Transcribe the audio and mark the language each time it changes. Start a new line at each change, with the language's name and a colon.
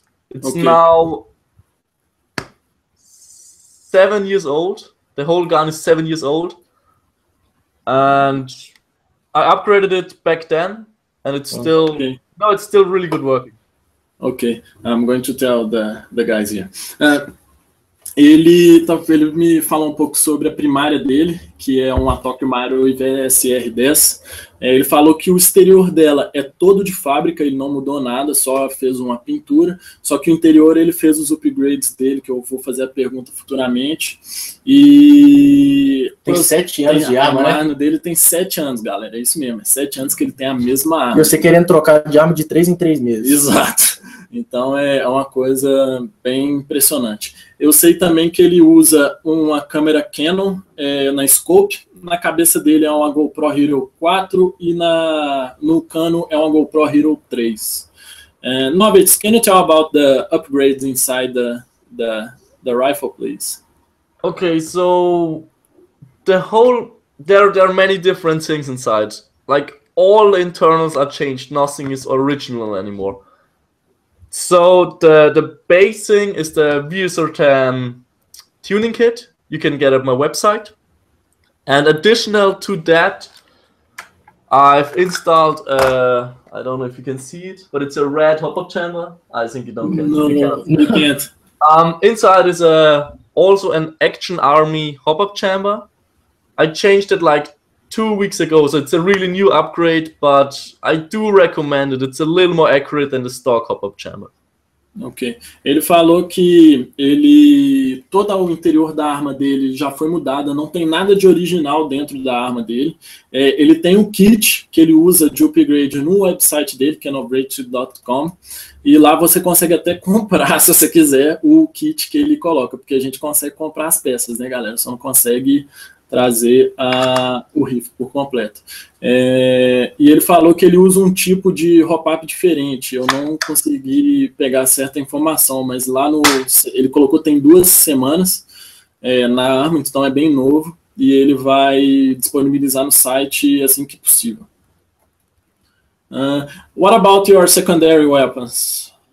English: It's now 7 years old. The whole gun is 7 years old. And I upgraded it back then, and it's still... No, it's still really good working. Okay, I'm going to tell the guys here.
Portuguese: Ele me falou um pouco sobre a primária dele, que é uma Tokyo Marui VSR-10. Ele falou que o exterior dela é todo de fábrica, ele não mudou nada, só fez uma pintura. Só que o interior ele fez os upgrades dele, que eu vou fazer a pergunta futuramente. E... Tem 7 anos de arma, né? A arma dele tem 7 anos, galera, é isso mesmo. É 7 anos que ele tem a mesma arma. E você querendo trocar de arma de 3 em 3 meses. Exato. Então é uma coisa bem impressionante. Eu sei também que ele usa uma câmera Canon na scope. Na cabeça dele é uma GoPro Hero 4 e no cano é uma GoPro Hero 3.
English: Novritsch, can you tell about the upgrades inside the rifle, please? Okay, so there are many different things inside. Like all the internals are changed. Nothing is original anymore. So the basing is the VSR-10 tuning kit you can get at my website. And additional to that, I've installed, I don't know if you can see it, but it's a red hop-up chamber. I think you don't can. No, you can't. Inside is also an Action Army hop-up chamber. I changed it like 2 weeks ago, so it's a really new upgrade, but I do recommend it. It's a little more accurate than the stock hop-up chamber. Ok.
Portuguese: Ele falou que todo o interior da arma dele já foi mudada, não tem nada de original dentro da arma dele. Ele tem um kit que ele usa de upgrade no website dele, que é novritsch.com, e lá você consegue até comprar, se você quiser, o kit que ele coloca, porque a gente consegue comprar as peças, né, galera? Só não consegue trazer o rifle por completo. E ele falou que ele usa um tipo de hop-up diferente. Eu não consegui pegar certa informação, mas lá ele colocou tem 2 semanas na arma, então é bem novo, e ele vai disponibilizar no site assim que possível.
English: What about your secondary weapons?